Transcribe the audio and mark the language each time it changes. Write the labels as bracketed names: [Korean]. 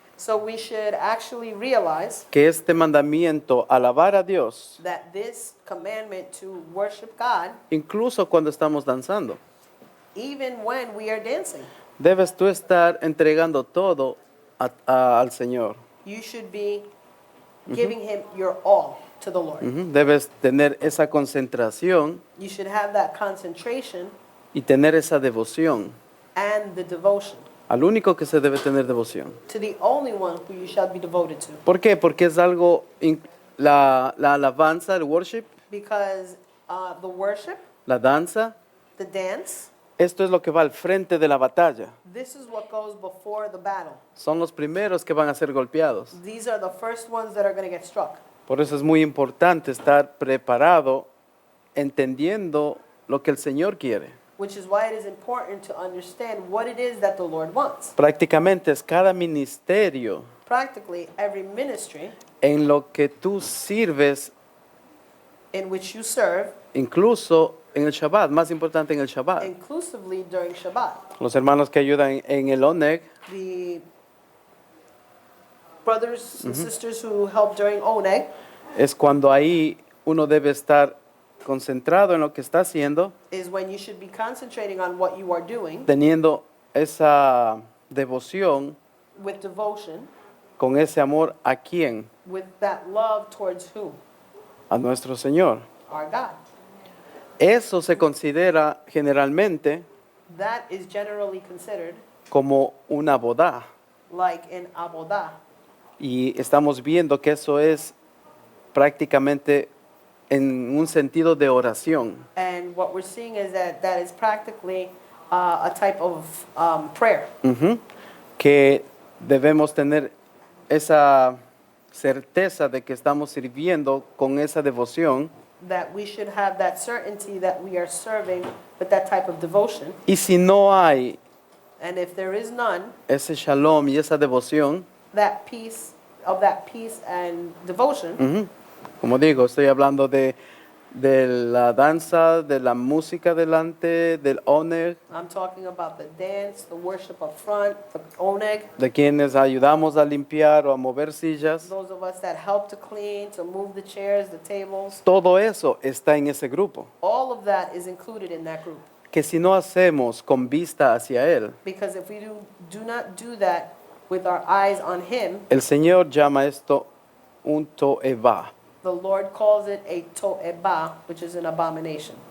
[English] So we should actually realize [Spanish] que este mandamiento, alabar a Dios, [English] that this commandment to worship God, [Spanish] incluso cuando estamos danzando, [English] even when we are dancing, [Spanish] debes tú estar entregando todo al Señor. [English] you should be giving him your all to the Lord. Ujú. [Spanish] Debes tener esa concentración [English] You should have that concentration [Spanish] y tener esa devoción. [English] and the devotion [Spanish] Al único que se debe tener devoción. [English] to the only one who you shall be devoted to. [Spanish] ¿Por qué? Porque es algo, la alabanza, el worship, [English] Because the worship, [Spanish] la danza, [English] the dance, [Spanish] esto es lo que va al frente de la batalla. [English] this is what goes before the battle. [Spanish] Son los primeros que van a ser golpeados. [English] These are the first ones that are going to get struck. [Spanish] Por eso es muy importante estar preparado, entendiendo lo que el Señor quiere. [English] Which is why it is important to understand what it is that the Lord wants. [Spanish] Prácticamente es cada ministerio [English] Practically every ministry [Spanish] en lo que tú sirves, [English] in which you serve, [Spanish] incluso en el Shabbat, más importante en el Shabbat. [English] inclusively during Shabbat. [Spanish] Los hermanos que ayudan en el Oneg, [English] The brothers and sisters who help during Oneg, [Spanish] es cuando ahí uno debe estar concentrado en lo que está haciendo, [English] is when you should be concentrating on what you are doing [Spanish] teniendo esa devoción [English] with devotion, [Spanish] con ese amor a quién, [English] with that love towards who? [Spanish] a nuestro Señor. [English] Our God. [Spanish] Eso se considera generalmente [English] That is generally considered [Spanish] como una boda. [English] like an abodah. [Spanish] Y estamos viendo que eso es prácticamente en un sentido de oración. [English] And what we're seeing is that that is practically a type of prayer. Ujú. [Spanish] Que debemos tener esa certeza de que estamos sirviendo con esa devoción. [English] That we should have that certainty that we are serving with that type of devotion. [Spanish] Y si no hay [English] And if there is none, [Spanish] ese shalom y esa devoción, [English] that peace and devotion, [Spanish] ujú, como digo, estoy hablando de la danza, de la música delante, del oneg, [English] I'm talking about the dance, the worship up front, the oneg, [Spanish] de quienes ayudamos a limpiar o a mover sillas. [English] those of us that help to clean, to move the chairs, the tables. [Spanish] Todo eso está en ese grupo. [English] All of that is included in that group. [Spanish] Que si no hacemos con vista hacia Él, [English] Because if we do not do that with our eyes on Him, [Spanish] el Señor llama esto un to'eva. [English] the Lord calls it a to'eba, which is an abomination.